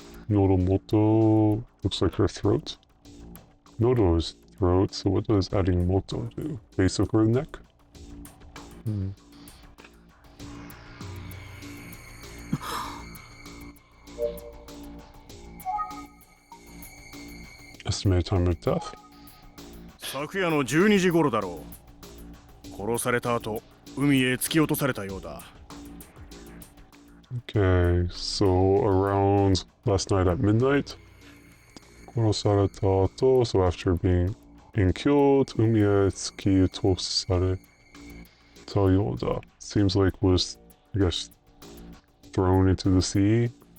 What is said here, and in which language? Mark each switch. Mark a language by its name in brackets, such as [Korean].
[English] Noromoto looks like her throat. Nodo's throat, so what does adding moto do? Base of her neck? Hmm. Estimated time of death? [Japanese] 昨夜の12時頃だろう。殺された後、海へ突き落とされたようだ。 [English] Okay, so around last night at midnight. [Japanese] Korosareta ato, so [English] after being killed, [Japanese] umiye tsuki tosareta yoda. [English] Seems like was, I guess, thrown into the sea.